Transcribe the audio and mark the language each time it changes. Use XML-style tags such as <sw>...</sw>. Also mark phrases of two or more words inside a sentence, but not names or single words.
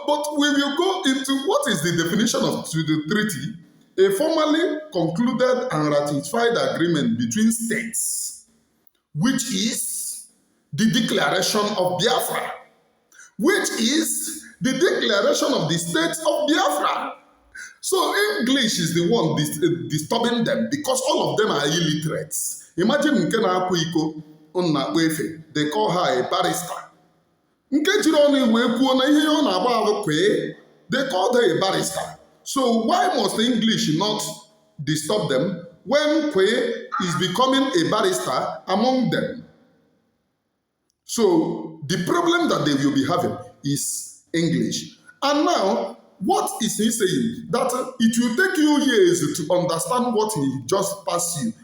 <en>but we will go into what is the definition of the treaty, a formally concluded and ratified agreement between states, which is the declaration of Biafra, which is the declaration of the state of Biafra. So English is the one disturbing them because all of them are illiterates.</en> <ig>Imagine nke na-akwa iko na-akpa efe,</ig> <en>they call her a barrister.</en> <ig>Nke jiri ọnụ wee kwuo na ihe ọ na-agba ahụ kwee,</ig> <en>they called her a barrister. So why must English not disturb them when Kwe is becoming a barrister among them? So the problem that they will be having is English. And now, what is he saying? That it will take you years to understand what he just passed you.</en>